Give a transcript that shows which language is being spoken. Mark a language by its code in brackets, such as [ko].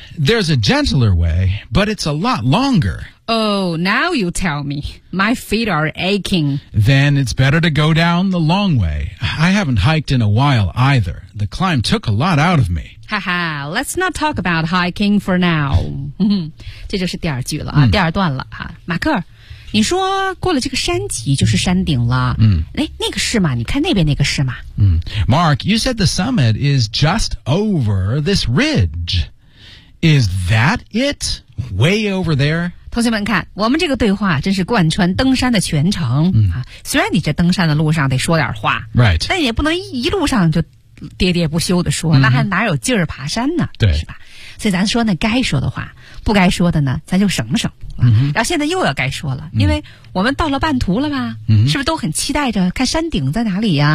[en] There's a gentler way, but it's a lot longer. Oh, now you tell me. My feet are aching. Then it's better to go down the long way. I haven't hiked in a while either. The climb took a lot out of me. Haha, let's not talk about hiking for now. [zh] 这就是第二句了、第二段了、马克，你说过了这个山脊就是山顶了、那个是吗？你看那边那个是吗、 [en] Mark, you said the summit is just over this ridge. Is that it? Way over there? [zh] 同学们看我们这个对话真是贯穿登山的全程、虽然你这登山的路上得说点话、 [en] right. [zh] 但也不能 一路上就喋喋不休的说、那还哪有劲儿爬山呢对是吧所以咱说呢该说的话不该说的呢咱就省省、然后现在又要该说了因为我们到了半途了吧、是不是都很期待着看山顶在哪里呀、